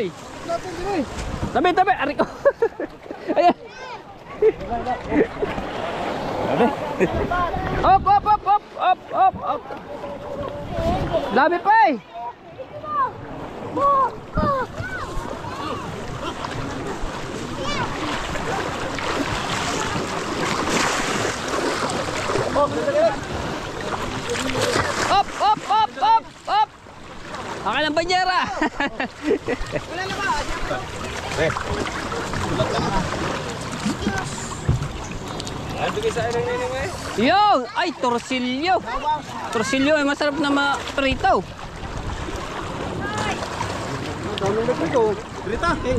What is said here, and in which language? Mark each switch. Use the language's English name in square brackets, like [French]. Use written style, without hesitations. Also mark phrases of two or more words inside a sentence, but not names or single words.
[Filipino] Tabi, tabi! Aray ko! Ayan! Op, op, op, op, op, op, op! Dami pa eh! Op, op, op, op, op! Akin ang banyera! Yung! Ay, torsilyo! Torsilyo ay masarap na ma-prito. Daming nagpito. Grita.